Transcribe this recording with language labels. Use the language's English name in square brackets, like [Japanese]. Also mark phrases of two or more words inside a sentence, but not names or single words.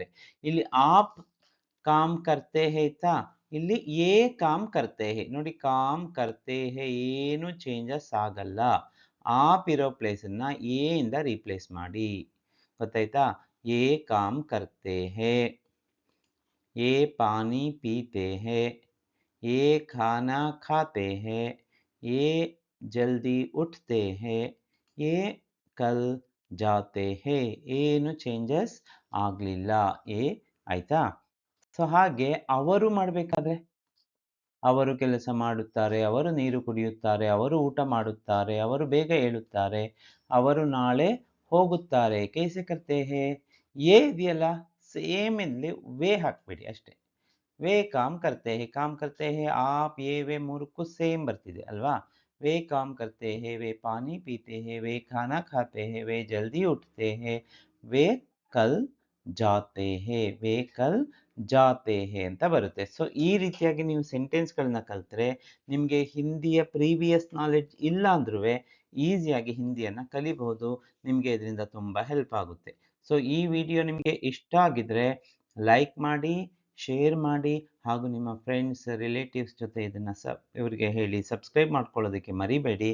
[Hindi] ಇಲ್ಲಿ आप काम करते हैं [Kannada] ಇತ್ತಾ, ಇಲ್ಲಿ [Hindi] ये काम करते हैं. [Kannada] ನೋಡಿ, [Hindi] काम करते हैं [Kannada] ಏನು ಚೇಂಜಸ್ ಆಗಲ್ಲ. ಆಪ್ ಇರೋ ಪ್ಲೇಸನ್ನು ಎ ಇಂದ ರೀಪ್ಲೇಸ್ ಮಾಡಿ. [Hindi] ಗೊತ್ತಾಯ್ತಾ? ये काम करते हैं, ये पानी पीते हैं, ये खाना खाते हैं, ये जल्दी उठते हैं, ये कल जाते हैं. [Kannada] ಏನು ಚೇಂಜಸ್ ಆಗಲಿಲ್ಲ. ಏ ಆಯ್ತಾ? ಸೊ ಹಾಗೆ ಅವರು ಮಾಡಬೇಕಾದ್ರೆ ಅವರು ಕೆಲಸ ಮಾಡುತ್ತಾರೆ, ಅವರು ನೀರು ಕುಡಿಯುತ್ತಾರೆ, ಅವರು ಊಟ ಮಾಡುತ್ತಾರೆ, ಅವರು ಬೇಗ ಏಳುತ್ತಾರೆ, ಅವರು ನಾಳೆ ಹೋಗುತ್ತಾರೆ. [Hindi] कैसे करते हैं, [Kannada] ಏ ಇದೆಯಲ್ಲ ಸೇಮ್ ಇಲ್ಲಿ ವೇ ಹಾಕ್ಬಿಡಿ ಅಷ್ಟೇ. [Hindi] वे काम करते हैं, काम करते हैं, आप ये वे [Kannada] ಮೂರಕ್ಕೂ ಸೇಮ್ ಬರ್ತಿದೆ ಅಲ್ವಾ. [Hindi] वे काम करते हैं, वे पानी पीते हैं, वे खाना खाते हैं, वे जल्दी उठते हैं, वे कल जाते हैं, वे कल जाते हैं [Kannada] ಅಂತ ಬರುತ್ತೆ. ಸೊ ಈ ರೀತಿಯಾಗಿ ನೀವು ಸೆಂಟೆನ್ಸ್ಗಳನ್ನ ಕಲಿತ್ರೆ ನಿಮಗೆ ಹಿಂದಿಯ [English] previous knowledge [Kannada] ಇಲ್ಲ ಅಂದ್ರೂ ಈಸಿಯಾಗಿ ಹಿಂದಿಯನ್ನು ಕಲಿಬಹುದು. ನಿಮಗೆ ಇದರಿಂದ ತುಂಬ ಹೆಲ್ಪ್ ಆಗುತ್ತೆ. ಸೊ ಈ ವಿಡಿಯೋ ನಿಮಗೆ ಇಷ್ಟ ಆಗಿದ್ರೆ ಲೈಕ್ ಮಾಡಿ, ಶೇರ್ ಮಾಡಿ, ಹಾಗೂ ನಿಮ್ಮ [English] friends relatives [Kannada] ಜೊತೆ ಇದನ್ನು ಇವರಿಗೆ ಹೇಳಿ ಸಬ್ಸ್ಕ್ರೈಬ್ ಮಾಡ್ಕೊಳ್ಳೋದಕ್ಕೆ ಮರಿಬೇಡಿ.